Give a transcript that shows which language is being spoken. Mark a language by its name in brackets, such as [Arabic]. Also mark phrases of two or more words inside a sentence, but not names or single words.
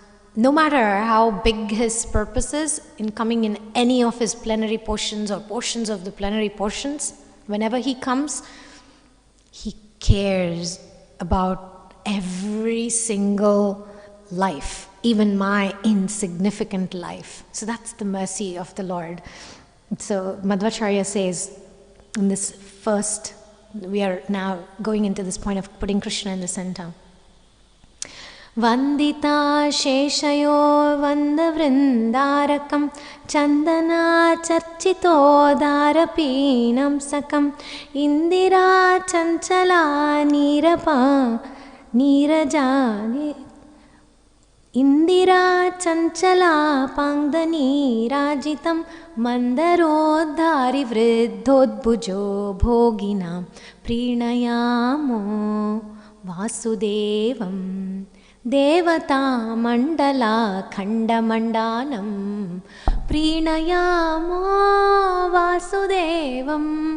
[English] And no matter how big his purpose is in coming in any of his plenary portions or portions of the plenary portions, whenever he comes, he cares about every single life, even my insignificant life. So that's the mercy of the Lord. So Madhvacharya says in this first, we are now going into this point of putting Krishna in the center. [Sanskrit] Vandita sheshayo vandavrindarakam chandana charchito dharapinam sakam indira chanchala nirajani indira chanchala pangdani rajitam mandarodhari vriddhodbhujo bhoginam prinayamo vasudevam devata mandala khanda mandanam prinayamo vasudevam.